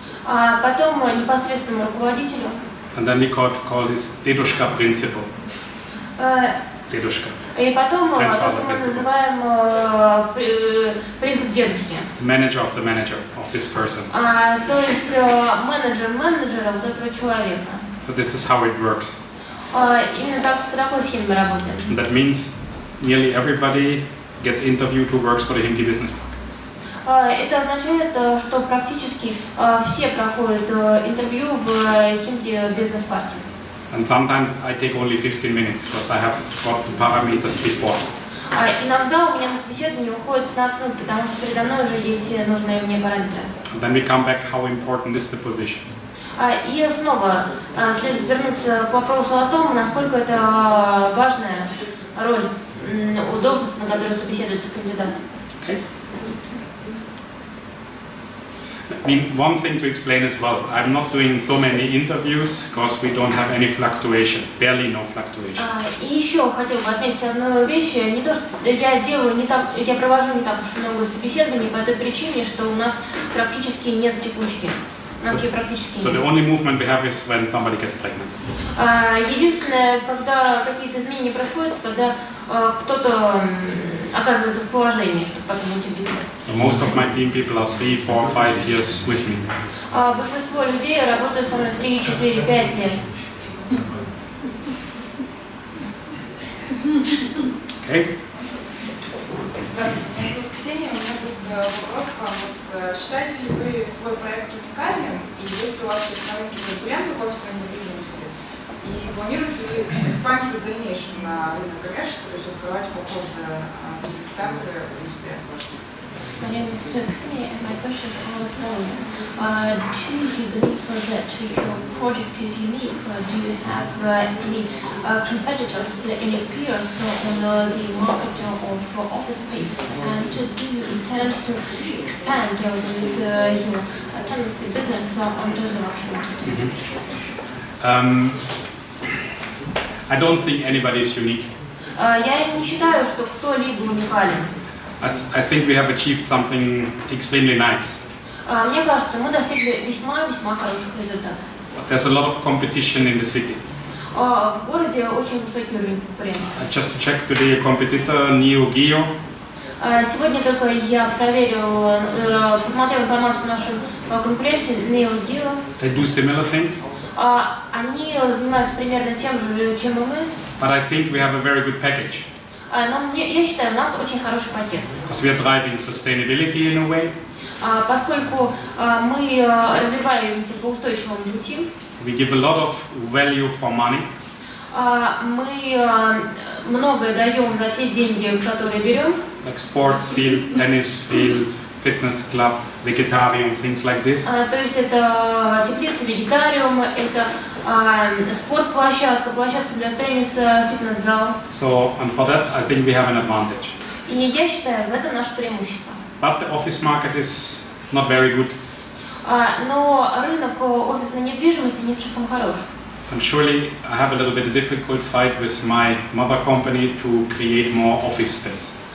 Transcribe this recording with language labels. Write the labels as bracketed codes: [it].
[ru] Потом непосредственному руководителю. [en] And then we call this dedushka principle. Dedushka. [ru] И потом то, что мы называем принцип дедушки. [en] The manager of the manager of this person. [ru] То есть менеджер менеджера вот этого человека. [en] So this is how it works. [ru] Именно по такой схеме мы работаем. [en] And that means nearly everybody gets interviewed who works for the Himki business park. [ru] Это означает, что практически все проходят интервью в Химки бизнес-парке. [en] And sometimes I take only 15 minutes because I have got the parameters before. [ru] Иногда у меня на собеседование уходит 15 минут, потому что передо мной уже есть нужные мне параметры. [en] And then we come back, how important is the position? [ru] И снова следует вернуться к вопросу о том, насколько это важная роль у должности, на которую собеседуется кандидат. [en] Okay. I mean, one thing to explain as well, I'm not doing so many interviews because we don't have any fluctuation, barely no fluctuation. [ru] И еще хотел бы отметить одну вещь, не то, что я провожу не так уж много собеседований по той причине, что у нас практически нет текучки. У нас ее практически [en] So [ru] нет. [en] the only movement we have is when somebody gets pregnant. [ru] Единственное, когда какие-то изменения происходят, когда кто-то оказывается в положении, чтобы потом уйти в декрет. [en] So most of my team people are 3, 4, 5 years with me. [ru] Большинство людей работают со мной 3, 4, 5 лет. [en] Okay? [ru] Здравствуйте, меня зовут Ксения. У меня будет вопрос к вам. Вот, считаете ли вы свой проект уникальным? И есть ли у вас сейчас на рынке конкурентов офисной недвижимости? И планируете ли экспансию в дальнейшем на рынок коммерческий, то есть открывать похожие бизнес-центры в Москве? [en] My name is Xenia, and my questions are the following. Do you believe that your project is unique? Do you have any competitors, any peers on the market of office space? And do you intend to expand with your tendency business onto the Russian market? I don't think anybody is unique. [ru] Я не считаю, что кто-либо уникален. [en] I think we have achieved something extremely nice. [ru] Мне кажется, мы достигли весьма-весьма хороших результатов. [en] But there's a lot of competition in the city. [ru] В городе очень высокий уровень конкуренции. [en] I just checked today a competitor, Neo Geo. [ru] Сегодня только я проверил, посмотрел информацию о нашем конкуренте Neo Geo. [en] They do similar things. [ru] Они занимаются примерно тем же, чем и мы. [en] But I think we have a very good package. [ru] Но я считаю, у нас очень хороший пакет. [en] Because we are driving sustainability in a way. [ru] Поскольку мы развиваемся по устойчивому пути. [en] We give a lot of value for money. [ru] Мы многое даем за те деньги, которые берем. [en] Like sports field, tennis field, fitness club, vegetarium, things like this. [ru] То есть это теплица, вегетариум, это спортплощадка, площадка для тенниса, фитнес-зал. [en] So, and for that, I think we have an advantage. [ru] И я считаю, в этом наше преимущество. [en] But the office market is not very good. [ru] Но рынок офисной недвижимости не слишком хорош. [en] And surely I have a little bit of difficult fight with my mother company to create more office space.